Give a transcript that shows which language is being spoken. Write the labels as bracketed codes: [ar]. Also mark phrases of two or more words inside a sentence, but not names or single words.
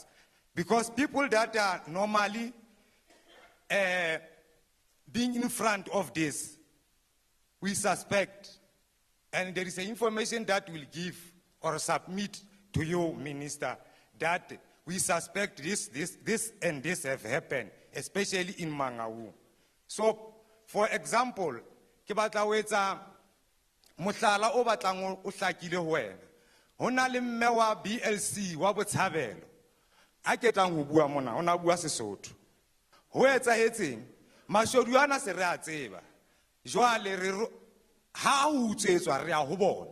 [en] Because people that are normally being in front of this, we suspect, and there is information that we'll give or submit to you, Minister, that we suspect this and this have happened, especially in Mangaung. So, for example, [st] ke batla ho etsa mohlala o batlang o hlakile ho wena. Ho na le mme wa BLC wa Botshabelo. A ke tlang ho bua mona, ona bua Sesotho. Ho etsahetseng, mashodu ana se re a tseba. Jwale re ha o utsetswa re a ho bona.